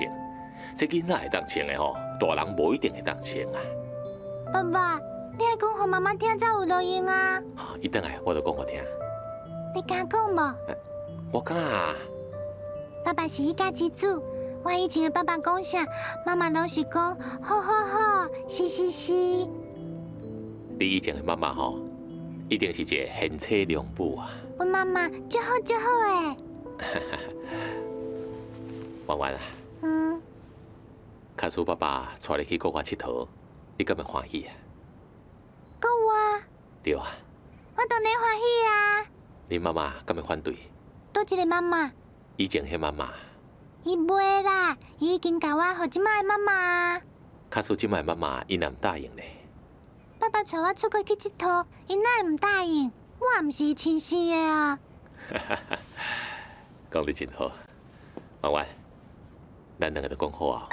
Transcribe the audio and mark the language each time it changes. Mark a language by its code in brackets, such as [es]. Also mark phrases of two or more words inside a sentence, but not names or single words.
[nan] 这囡仔会当穿的吼，大人无一定会当穿啊。爸爸，你还讲互妈妈听才有路用啊？伊等来我就讲互听。你敢讲无？我敢啊。爸爸是迄家之主，我以前的爸爸讲啥，妈妈拢是讲好好好，是是是。你以前的妈妈吼，一定是一个贤妻良母啊。我妈妈足好足好诶。婉婉啊，假使爸爸带你去国外佚佗，你敢会欢喜啊？国外？对啊。我当然欢喜啊。你妈妈敢会反对？倒一个妈妈？以前迄妈妈。伊袂啦，伊已经甲我互即摆的妈妈。假使即摆妈妈伊若唔答应呢？爸爸带我出国去佚佗，伊哪会唔答应？我也毋是伊亲生的啊。讲得真好，婉婉，咱两个都讲好啊。